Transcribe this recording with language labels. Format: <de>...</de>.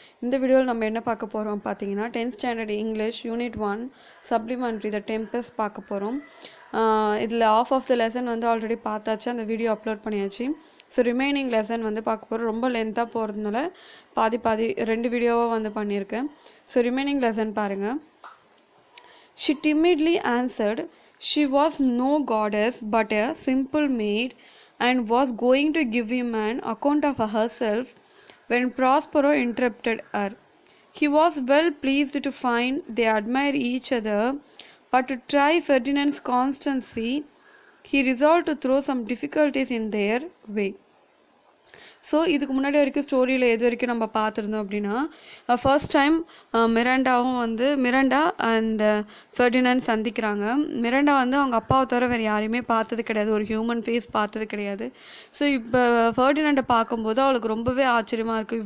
<en>In the video</en> <ta>நம்ம என்ன பார்க்க போறோம் பாத்தீங்கன்னா</ta> <en>10th standard English unit 1 supplementary the tempest</en> <ta>பார்க்க போறோம். இதுல</ta> <en>half of the lesson</en> <ta>வந்து ஆல்ரெடி பார்த்தாச்சு, அந்த வீடியோ அப்லோட் பண்ணியாச்சு. ஸோ ரிமைனிங் லெசன் வந்து பார்க்க போகிறோம். ரொம்ப லென்த்தாக போகிறதுனால பாதி ரெண்டு வீடியோவாக வந்து பண்ணியிருக்கேன். ஸோ ரிமைனிங் லெசன் பாருங்கள்.</ta> <en>She timidly answered she was no goddess but a simple maid, and was going to give him an account of herself when Prospero interrupted her. He was well pleased to find they admired each other, but to try Ferdinand's constancy, he resolved to throw some difficulties in their way.</en> <ta>So இதுக்கு முன்னாடி வரைக்கும் ஸ்டோரியில் எது வரைக்கும் நம்ம பார்த்துருந்தோம் அப்படின்னா, first time Miranda and Ferdinand சந்திக்கிறாங்க. மிராண்டா வந்து அவங்க அப்பாவை தவிர வேறு யாரையுமே பார்த்தது கிடையாது, ஒரு ஹியூமன் ஃபேஸ் பார்த்தது கிடையாது. ஸோ இப்போ ஃபெர்டினண்டை பார்க்கும்போது அவளுக்கு ரொம்பவே ஆச்சரியமாக இருக்குது.</ta>